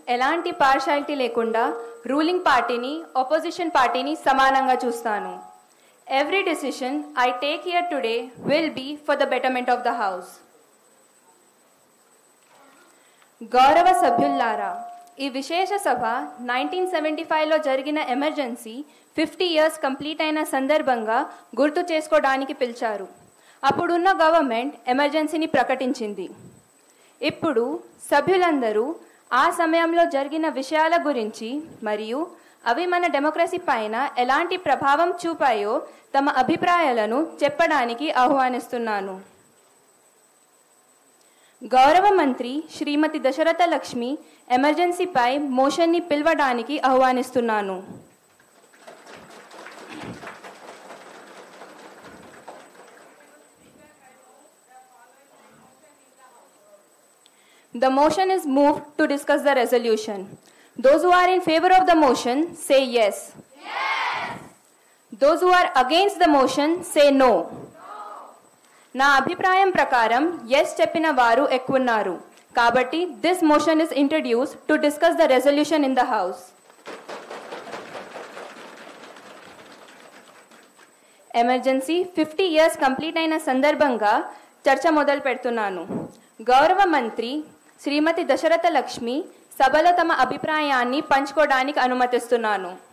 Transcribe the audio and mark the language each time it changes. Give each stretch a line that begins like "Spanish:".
Telugu: ఎలాంటి పార్షాలిటీ లేకుండా రూలింగ్ పార్టీని, ఆపోజిషన్ పార్టీని సమానంగా చూస్తాను.
English: Every decision I take here today will be for the betterment of the house.
Telugu: గౌరవ సభ్యులారా, ఈ విశేష సభ 1975లో జరిగిన ఎమర్జెన్సీ 50 years కంప్లీట్ అయిన సందర్భంగా గుర్తు చేసుకోవడానికి పిలిచారు. అప్పుడున్న గవర్నమెంట్ ఎమర్జెన్సీని ప్రకటించింది. ఇప్పుడు సభ్యులందరూ ఆ సమయంలో జరిగిన విషయాల గురించి మరియు అవి మన డెమోక్రసీ పైన ఎలాంటి ప్రభావం చూపాయో తమ అభిప్రాయాలను చెప్పడానికి ఆహ్వానిస్తున్నాను. గౌరవ మంత్రి శ్రీమతి దశరథ లక్ష్మి ఎమర్జెన్సీపై మోషన్ని పిలవడానికి ఆహ్వానిస్తున్నాను.
English: The motion is moved to discuss the resolution. Those who are in favor of the motion say yes. Yes. Those who are against the motion say no.
Telugu: నా అభిప్రాయం ప్రకారం yes చెప్పిన వారు ఎక్కువన్నారు.
English: కాబట్టి this motion is introduced to discuss the resolution in the house.
Telugu: Emergency 50 years complete అయిన సందర్భంగా చర్చ మొదలు పెడుతున్నాను. గౌరవ మంత్రి శ్రీమతి దశరథ లక్ష్మి సభలో తమ అభిప్రాయాన్ని పంచుకోవడానికి అనుమతిస్తున్నాను.